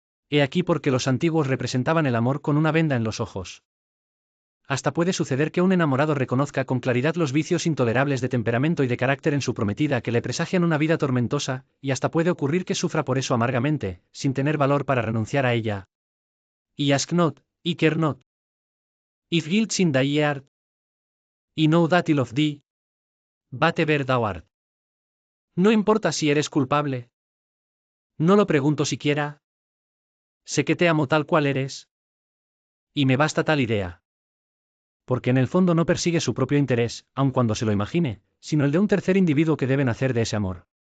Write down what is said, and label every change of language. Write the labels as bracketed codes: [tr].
[es] He aquí porque los antiguos representaban el amor con una venda en los ojos. Hasta puede suceder que un enamorado reconozca con claridad los vicios intolerables de temperamento y de carácter en su prometida que le presagian una vida tormentosa, y hasta puede ocurrir que sufra por eso amargamente, sin tener valor para renunciar a ella. [en] I ask not, I care not. If guilt's in thy heart, I know that I love thee, whatever thou art. [es] No importa si eres culpable. No lo pregunto siquiera. Sé que te amo tal cual eres. Y me basta tal idea. Porque en el fondo no persigue su propio interés, aun cuando se lo imagine, sino el de un tercer individuo que debe nacer de ese amor.